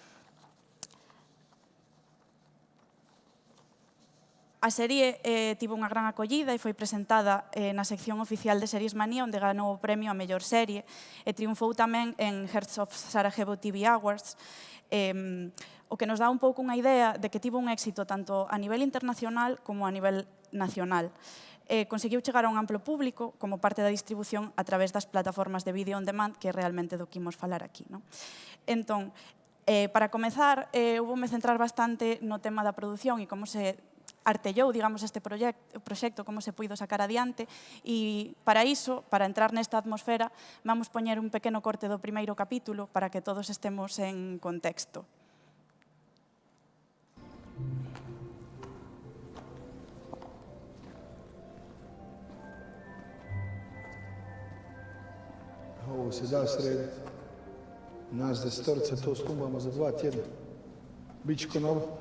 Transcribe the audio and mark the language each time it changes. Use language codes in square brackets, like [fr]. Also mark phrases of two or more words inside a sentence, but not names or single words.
[gl] A serie tivo unha gran acollida e foi presentada na sección oficial de Series Manía, onde ganou o premio a mellor serie, e triunfou tamén en Hearts of Sarajevo TV Awards, o que nos dá un pouco unha idea de que tivo un éxito tanto a nivel internacional como a nivel nacional. Conseguiu chegar a un amplo público como parte da distribución a través das plataformas de vídeo [en] on demand, [gl] que é realmente do que imos falar aquí. Entón, para comezar, houve-me centrar bastante no tema da produción e como se artellou, digamos, este proxecto, como se puido sacar adiante, e para iso, para entrar nesta atmosfera, vamos poñer un pequeno corte do primeiro capítulo para que todos estemos en contexto. [hr] Ovo se da srediti. Nas desetorica to stumbamo za 2 tjedna. Biće ko novo?